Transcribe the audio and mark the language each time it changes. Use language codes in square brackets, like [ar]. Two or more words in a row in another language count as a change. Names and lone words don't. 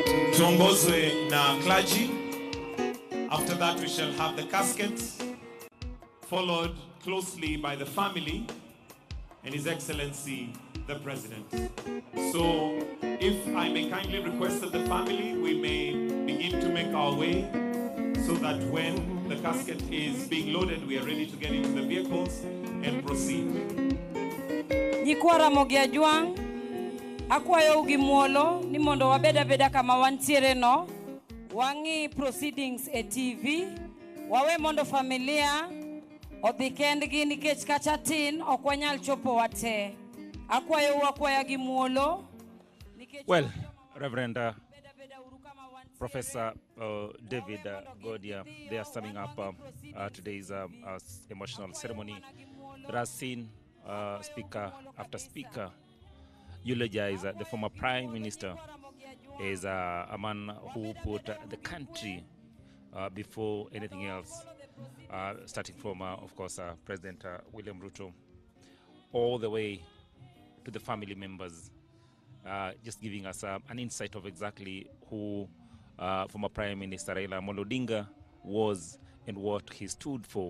[sw] tuongozwe na clergy. [en] After that we shall have the caskets, followed closely by the family and His Excellency the President. So if I may kindly request that the family, we may begin to make our way so that when the casket is being loaded, we are ready to get into the vehicles and proceed. [luo] Nyikwara mogia juang, akwayo ugi muolo, ni mondo wabeda kama wantiere no, wangi proceedings e TV, wawe mondo familia, odhi kendgi nikech kacha tin, okwanyal chopo wate. Akwayo wakwaya gi muolo. [en] Well, Reverend Professor David Godia, they are summing up today's emotional ceremony that has seen speaker after speaker eulogize the former Prime Minister as a man who put the country before anything else, starting from, of course, President William Ruto, all the way to the family members, just giving us an insight of exactly who former Prime Minister Raila Odinga was and what he stood for.